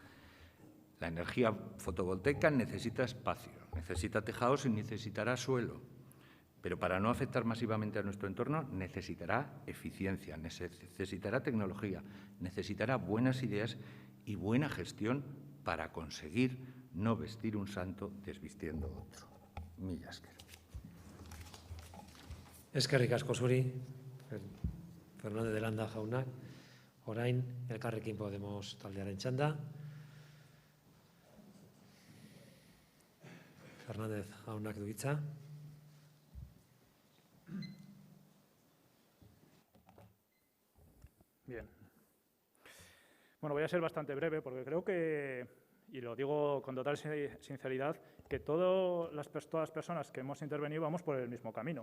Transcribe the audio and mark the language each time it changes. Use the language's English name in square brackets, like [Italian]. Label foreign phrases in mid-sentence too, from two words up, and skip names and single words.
[Spanish] La energía fotovoltaica necesita espacio, necesita tejados y necesitará suelo, pero para no afectar masivamente a nuestro entorno necesitará eficiencia, necesitará tecnología, necesitará buenas ideas y buena gestión para conseguir no vestir un santo desvistiendo otro. [Basque] Mila esker. Eskerrik asko zuri, Fernández de Landa jaunak. Orain, Elkarrekin Podemos taldearen txanda. Fernández jaunak du hitza. [Spanish] Bien. Bueno, voy a ser bastante breve porque creo que, y lo digo con total sinceridad, que todas las personas que hemos intervenido vamos por el mismo camino.